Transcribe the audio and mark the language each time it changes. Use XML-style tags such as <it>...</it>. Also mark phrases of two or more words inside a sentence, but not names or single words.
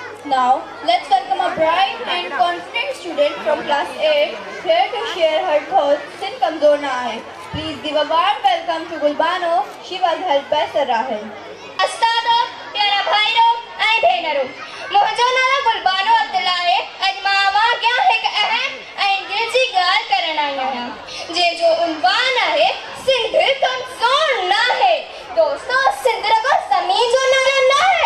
<en>Now, let's welcome a bright and confident student from class 8 here to share her thoughts in Kamzor Na Aaye. Please give a warm welcome to Gulbano. She was helped by Sir Rahil.</en> <sd>अस्तादो, प्यारा भाईरो, ऐं भेनरो, मुंहिंजो नालो गुलबानो अब्दुल्ला आहे। अॼु मां अॻियां हिकु अहम ऐं दिलि जी ॻाल्हि करण आई आहियां, जंहिंजो उनवान आहे सिंध कमज़ोर न आहे। दोस्तों, सिंध रुॻो ज़मीन जो नालो न आहे।</sd>